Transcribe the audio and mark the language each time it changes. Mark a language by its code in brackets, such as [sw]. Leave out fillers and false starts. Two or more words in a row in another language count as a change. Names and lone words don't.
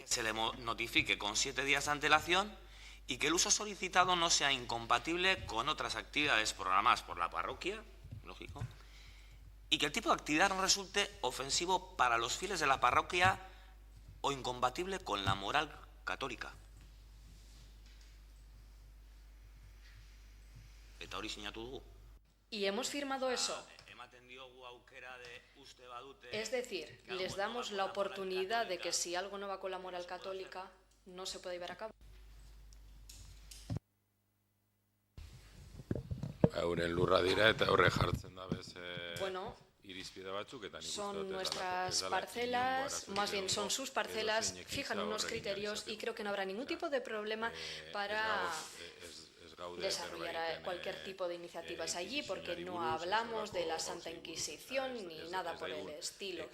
[es] Se le notifique con 7 días de antelación y que el uso solicitado no sea incompatible con otras actividades programadas por la parroquia, lógico, y que el tipo de actividad no resulte ofensivo para los fieles de la parroquia o incompatible con la moral católica. [eu] Eta hori sinatu dugu. [es] Y hemos firmado eso. Es decir, les damos la oportunidad de que si algo no va con la moral católica, no se puede llevar a cabo. [eu] Euren lurra dira eta horre jartzen da bez irizpide batzuk eta nik [es] son nuestras parcelas, más bien son sus parcelas, fijan unos criterios y creo que no habrá ningún tipo de problema para desarrollar cualquier tipo de iniciativas allí, porque no hablamos de la Santa Inquisición ni nada por el estilo.